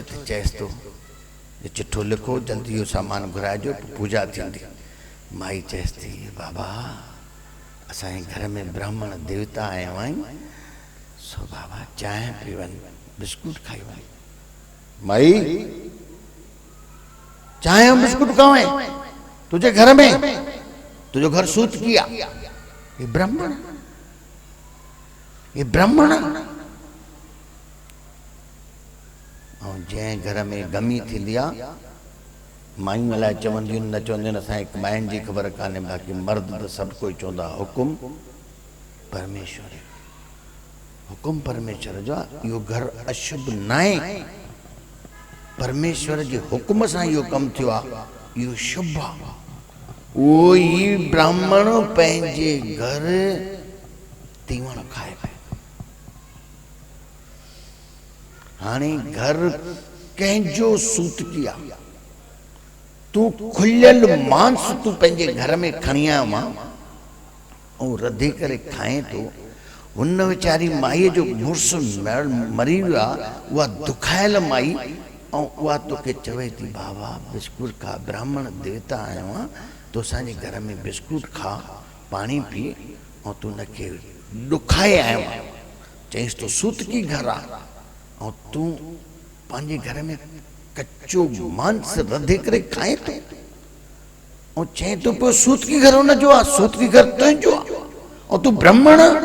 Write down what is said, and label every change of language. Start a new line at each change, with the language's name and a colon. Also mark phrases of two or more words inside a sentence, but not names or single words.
Sindhi: त चएसि थो ये चिठो लिखो, जल्दी इहो सामान घुराइजो, पूजा थींदी। माई चएसि थी बाबा असांजे घर में ब्राह्मण देवता आया आहिनि, सो बाबा चांहि पी वञ, बिस्कुट खाई वञ।
Hindi: माई चांहि और बिस्कुट कहाँ है तुझे घर में? तुझे घर सूत किया? ये ब्राह्मण, ये ब्राह्मण।
Sindhi: और जंहिं घर में गमी थींदी आहे, मायूं अलाए चवंदियूं न चवंदियूं आहिनि, असांखे मायुनि जी ख़बर कान्हे। बाक़ी मर्द त सभु कोई चवंदा हुकुम परमेश्वर, हुकुम परमेश्वर जो आहे। इहो घर अशुभ न आहे, परमेश्वर जे हुकुम सां इहो कमु थियो आहे, इहो शुभ आहे। उहो ई ब्राह्मण पंहिंजे घर तीवण खाए पियो। हाणे घर कंहिंजो सूत किया, तू खुलियल मांस तू पंहिंजे घर में खणी आयो मां ऐं रधे करे खाए थो। हुन वीचारी माईअ जो मुड़ुसु मरी वियो आहे, उहा दुखायल माई, ऐं उहा तोखे चवे थी बाबा बिस्कुट खा, ब्राह्मण देवता आयो आहे, तो असांजे घर में बिस्कुट खा, पाणी पी, ऐं तू हुनखे ॾुखाए आयो आहे। चईंसि तो सूतकी घर आहे ऐं तूं पंहिंजे घर में कच्चो मांस रधे करे खाए थो, ऐं चए थो पियो सूतकी घर हुनजो आहे, सूतकी घर तुंहिंजो आहे, ऐं तूं ब्राह्मण।